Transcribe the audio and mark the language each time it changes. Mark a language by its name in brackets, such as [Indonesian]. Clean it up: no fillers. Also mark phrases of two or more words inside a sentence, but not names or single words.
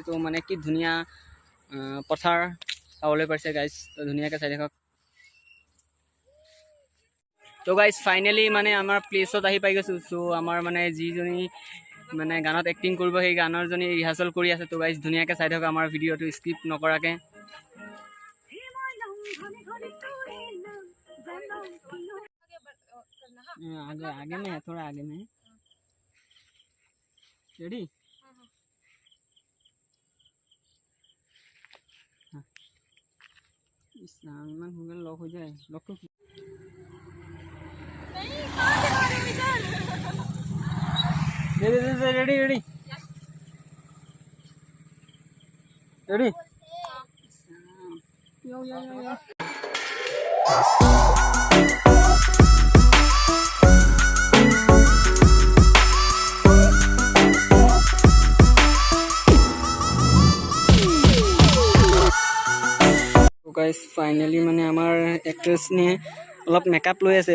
[Assamese] তো মানে কি ধুনীয়া পথাৰ চাবলৈ পাৰিছে গাইজ। তো ধুনীয়াকৈ চাই থাকক। তো গাইজ ফাইনেলি মানে আমাৰ প্লেচত আহি পাই গৈছোঁ। চ' আমাৰ মানে যিজনী মানে গানত এক্টিং কৰিব, সেই গানৰজনী ৰিহাৰ্চেল কৰি আছে। তো গাইজ ধুনীয়াকৈ চাই থাকক আমাৰ ভিডিঅ'টো স্কিপ নকৰাকৈ। [Hindi] आगे में है, थोड़ा आगे में है। रेडी? इस सामान हो गया, लॉक हो जाए। लॉक तो रेडी रेडी रेडी रेडी। [Assamese] यो यो यो यो গাইজ ফাইনেলি মানে আমাৰ এক্ট্ৰেছনীয়ে অলপ মেকআপ লৈ আছে।